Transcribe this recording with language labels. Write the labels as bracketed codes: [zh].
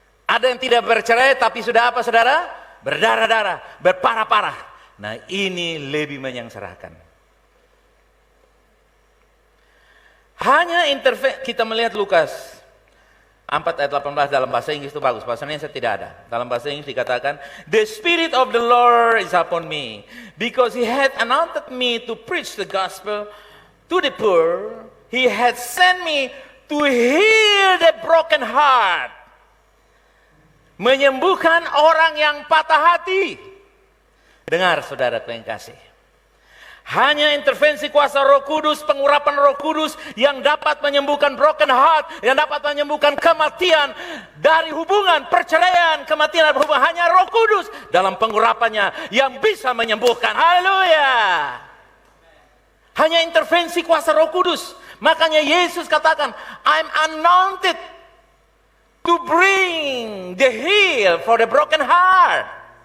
[id] Ada yang tidak bercerai, tapi sudah apa saudara? Berdarah-darah, berparah-parah. Nah ini lebih menyengsarakan. Hanya kita melihat Lukas 4 ayat 18 dalam bahasa Inggris itu bagus, bahasa Indonesia tidak ada. Dalam bahasa Inggris dikatakan, [en] "The Spirit of the Lord is upon me, because He had anointed me to preach the gospel to the poor. He had sent me to heal the broken heart." [id] Menyembuhkan orang yang patah hati. Dengar saudara yang kasih. Hanya intervensi kuasa Roh Kudus, pengurapan Roh Kudus yang dapat menyembuhkan broken heart, yang dapat menyembuhkan kematian dari hubungan perceraian, kematian dari hubungan. Hanya Roh Kudus dalam pengurapannya yang bisa menyembuhkan. Haleluya. Hanya intervensi kuasa Roh Kudus. Makanya Yesus katakan, [en] I'm anointed to bring the heal for the broken heart.